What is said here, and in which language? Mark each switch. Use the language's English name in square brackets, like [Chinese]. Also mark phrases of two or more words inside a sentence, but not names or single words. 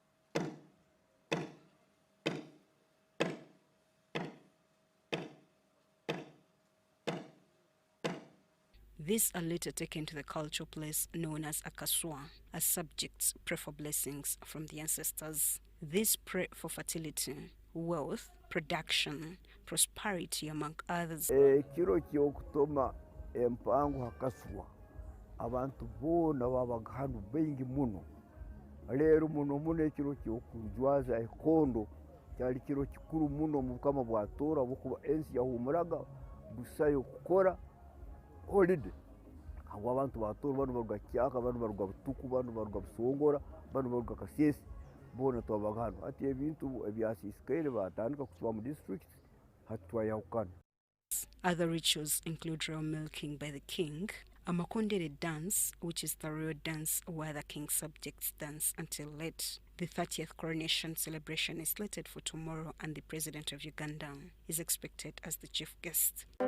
[English] These are later taken to the cultural place known as Akaswa, as subjects pray for blessings from the ancestors. These pray for fertility, wealth, production, prosperity, among others. [Tooro] Kiro kyokutoma empango Akaswa abantu bona babaga hanu bengi muno lero muno ekiro kyokujwaza ekondo kyali kiro kikuru muno mu bukama bwatora bukuba ensi yahumuraga busayo kukora holiday abo abantu batora bano baruga kyaka bano baruga butuku bano baruga busongora bano baruga kasesi bona twabaga hano ati ebintu ebyasisikaire batandika kutuwa mu district hatwayahukana. [English] Other rituals include royal milking by the king, a makondere dance, which is the royal dance where the king's subjects dance until late. The 30th coronation celebration is slated for tomorrow, and the president of Uganda is expected as the chief guest.